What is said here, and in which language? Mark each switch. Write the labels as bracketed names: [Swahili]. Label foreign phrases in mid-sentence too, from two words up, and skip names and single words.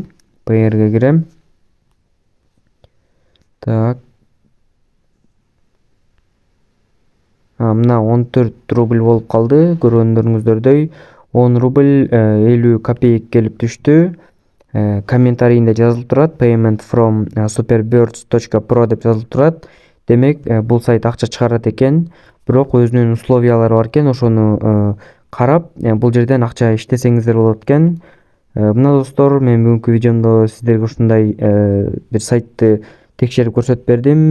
[Kyrgyz] Payeer'ге кирем. Так, мына 14 рубль болуп калды. Көргөндөрүңүздөрдөй 10 рубль 50 копеек келип түштү. Комментарийинде жазылып турат [English] payment from superbirds.pro [Kyrgyz] деп жазылып турат. Демек, бул сайт акча чыгарат экен, бирок өзүнүн условиялары бар экен. Ошону карап, бул жерден акча иштесеңиздер болот экен. Мына достор, мен бүгүнкү видеомдо сиздерге ушундай бир сайтты текшерип көрсөтүп бердим.